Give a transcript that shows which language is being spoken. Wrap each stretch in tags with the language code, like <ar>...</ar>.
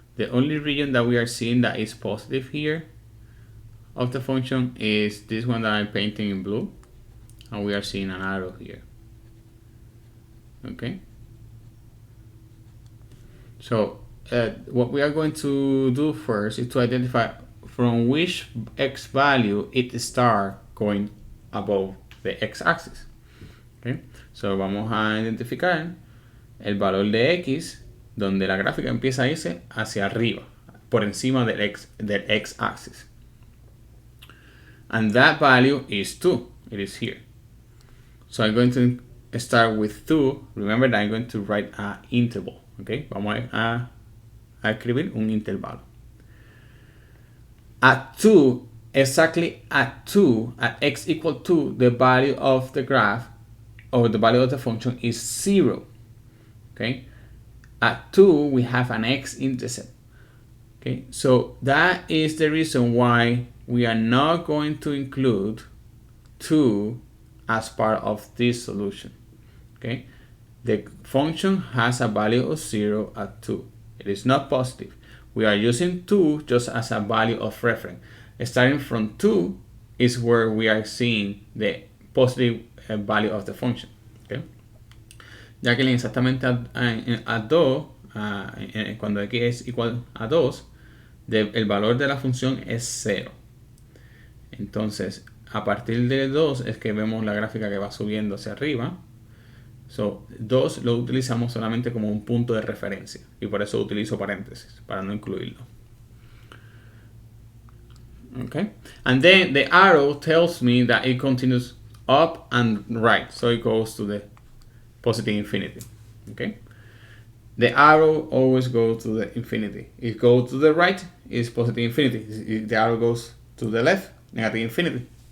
<en>The only region that we are seeing that is positive here of the function is this one that I'm painting in blue, and we are seeing an arrow here. Okay. So what we are going to do first is to identify from which x value it starts going above the x-axis. Okay.</en> <es>So vamos a identificar el valor de x donde la gráfica empieza a irse hacia arriba, por encima del x-axis.</es> <en>And that value is 2. It is here. So I'm going to start with 2. Remember that I'm going to write an interval.</en> <es>Okay, vamos a escribir un intervalo.</es> <en>At 2, exactly at 2, at x equal 2, the value of the graph or the value of the function is 0. Okay, at 2 we have an x-intercept. Okay, so that is the reason why we are not going to include 2 as part of this solution. Okay, the function has a value of 0 at 2. It is not positive. We are using 2 just as a value of reference. Starting from 2 is where we are seeing the positive value of the function.</en> <es>Okay, Jacqueline, exactamente a 2, cuando x es igual a 2, el valor de la función es 0. Entonces, a partir de 2 es que vemos la gráfica que va subiendo hacia arriba. So, 2 lo utilizamos solamente como un punto de referencia y por eso utilizo paréntesis, para no incluirlo.</es> <en>Okay, and then the arrow tells me that it continues up and right, so it goes to the positive infinity. Okay, the arrow always goes to the infinity. If it goes to the right, it's positive infinity. If the arrow goes to the left, negative infinity.</en>